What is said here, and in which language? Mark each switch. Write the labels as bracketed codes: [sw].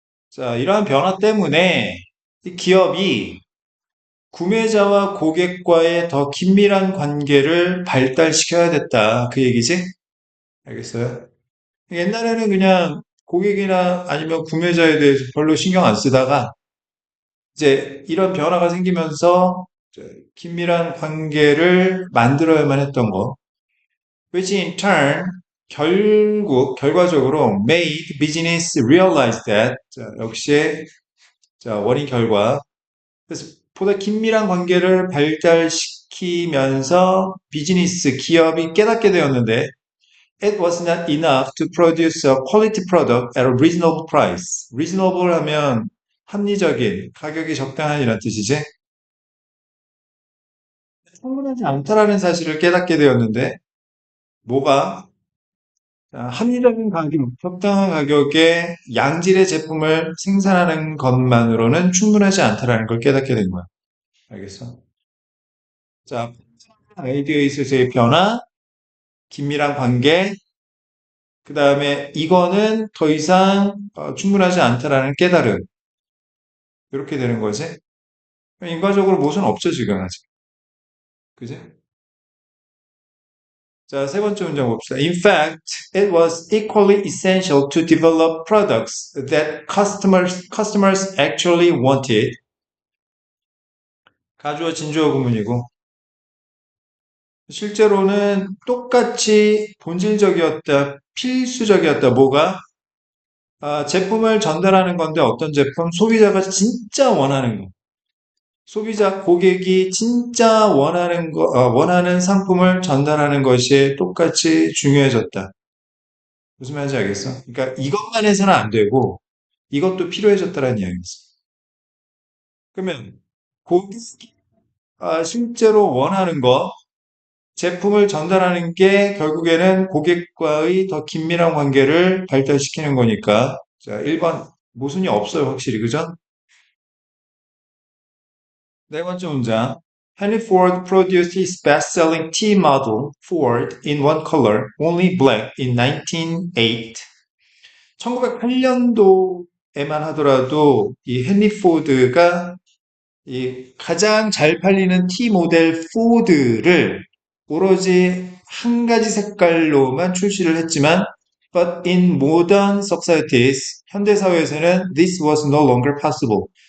[ko] 자, 이러한 변화 때문에 이 기업이 구매자와 고객과의 더 긴밀한 관계를 발달시켜야 됐다. 그 얘기지? 알겠어요? 옛날에는 그냥 고객이나 아니면 구매자에 대해서 별로 신경 안 쓰다가 이제 이런 변화가 생기면서 이제 긴밀한 관계를 만들어야만 했던 거. [en] Which in turn [ko] 결과적으로 [en] made business realize that [ko] 자, 역시 자, 원인 결과 그래서 보다 긴밀한 관계를 발달시키면서 비즈니스 기업이 깨닫게 되었는데 [en] it was not enough to produce a quality product at a reasonable price. [ko] reasonable 하면 합리적인, 가격이 적당한 이란 뜻이지. 충분하지 않다라는 사실을 깨닫게 되었는데 뭐가 합리적인 가격, 적당한 가격에 양질의 제품을 생산하는 것만으로는 충분하지 않다라는 걸 깨닫게 된 거야. 알겠어? 자, 아이디어에 있어서의 변화, 긴밀한 관계, 그 다음에 이거는 더 이상 충분하지 않다라는 깨달음. 이렇게 되는 거지. 인과적으로 못은 없죠, 지금 아직. 그지? 자, 세 번째 문장 봅시다. [en] In fact, it was equally essential to develop products that customers actually wanted. [ko] 가주어 진주어 구문이고 실제로는 똑같이 본질적이었다, 필수적이었다. 뭐가? 제품을 전달하는 건데 어떤 제품? 소비자가 진짜 원하는 거. 소비자 고객이 진짜 원하는 거, 원하는 상품을 전달하는 것이 똑같이 중요해졌다. 무슨 말인지 알겠어? 그러니까 이것만 해서는 안 되고 이것도 필요해졌다는 이야기지. 그러면 고객이 실제로 원하는 거, 제품을 전달하는 게 결국에는 고객과의 더 긴밀한 관계를 발달시키는 거니까. 자, 1번 모순이 없어요, 확실히. 그죠? 네 번째 문장. [en] Henry Ford produced his best-selling T model Ford in one color, only black, in 1908. [ko] 1908년도에만 하더라도 이 헨리 포드가 이 가장 잘 팔리는 T 모델 포드를 오로지 한 가지 색깔로만 출시를 했지만 [en] but in modern societies [ko] 현대 사회에서는 [en] this was no longer possible.